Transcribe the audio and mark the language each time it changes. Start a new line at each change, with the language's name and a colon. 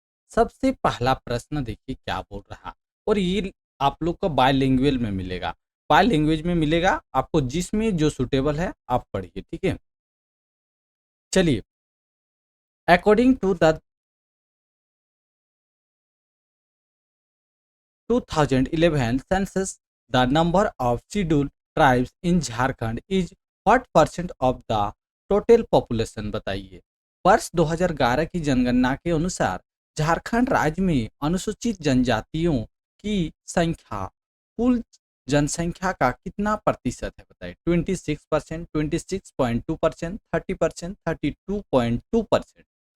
Hindi: सबसे पहला प्रश्न देखिए क्या बोल रहा, और ये आप लोग को बायलिंगुअल में मिलेगा। बाय लैंग्वेज में मिलेगा आपको, जिसमें जो सुटेबल है आप पढ़िए, ठीक है।
English: चलिए, according to the 2011 census, the number of scheduled tribes in Jharkhand is what percent of the total population?
Hindi: बताइए। वर्ष 2011 की जनगणना के अनुसार झारखंड राज्य में अनुसूचित जनजातियों की संख्या कुल जनसंख्या का कितना प्रतिशत है? बताइए। 26%, 26.2%, 30%, 32.2%।